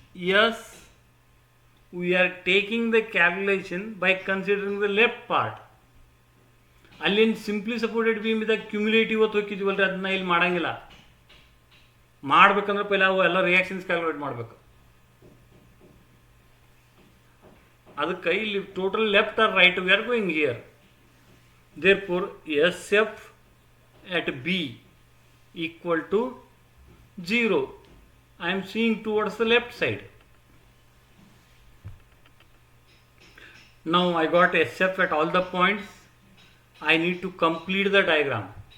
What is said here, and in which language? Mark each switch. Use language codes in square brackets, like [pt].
[en] Yes, we are taking the calculation by considering the left part. [kn] ಅಲ್ಲೇನು simply supported beam ಇದ್ದಾಗ cumulative ಹೊತ್ತು ಹೋಗಿದ್ವಲ್ರಿ, ಅದನ್ನ ಇಲ್ಲಿ ಮಾಡಂಗಿಲ್ಲ. ಮಾಡ್ಬೇಕಂದ್ರೆ ಪೈಲ ಅವು ಎಲ್ಲ ರಿಯಾಕ್ಷನ್ಸ್ ಕ್ಯಾಲ್ಕುಲೇಟ್ ಮಾಡಬೇಕು. ಅದಕ್ಕೆ ಇಲ್ಲಿ [en] Total left or right we are going here. Therefore SF at B equal to 0. I am seeing towards the left side. Now I got SF at all the points. I need to complete the diagram.